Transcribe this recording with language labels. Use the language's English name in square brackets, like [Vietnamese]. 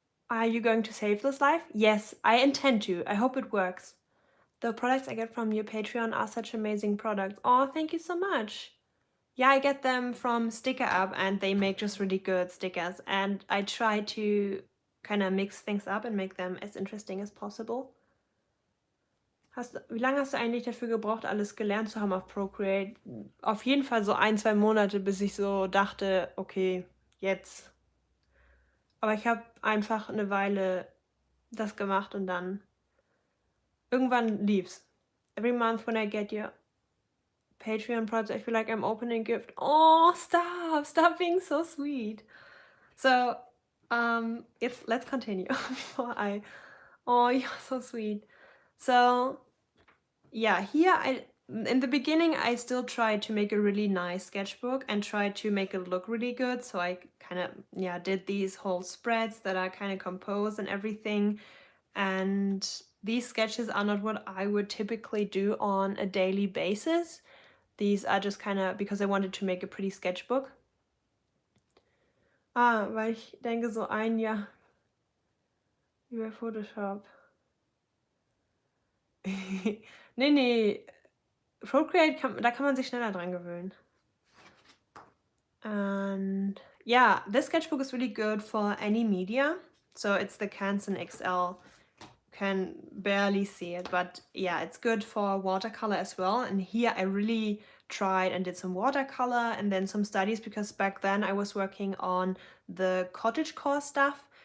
[English] Are you going to save this life? Yes, I intend to. I hope it works. The products I get from your Patreon are such amazing products. Oh, thank you so much. Yeah, I get them from Sticker Up and they make just really good stickers. And I try to kind of mix things up and make them as interesting as possible. [German] Wie lange hast du eigentlich dafür gebraucht, alles gelernt zu haben auf Procreate? Auf jeden Fall so 1-2 Monate, bis ich so dachte, okay, jetzt. Aber ich habe einfach eine Weile das gemacht und dann irgendwann lief's. [English] Every month when I get your Patreon project, I feel like I'm opening a gift. Oh, stop being so sweet. So, let's continue before oh, you're so sweet. So, yeah, here in the beginning, I still tried to make a really nice sketchbook and tried to make it look really good. So I kind of, yeah, did these whole spreads that are kind of composed and everything. And these sketches are not what I would typically do on a daily basis. These are just kind of because I wanted to make a pretty sketchbook. [German] Ah, weil ich denke so ein Jahr über Photoshop. Nee, Procreate, da kann man sich schneller dran gewöhnen. [English] And yeah, this sketchbook is really good for any media. So it's the Canson XL. Can barely see it, but yeah, it's good for watercolor as well. And here I really tried and did some watercolor and then some studies because back then I was working on the cottagecore stuff.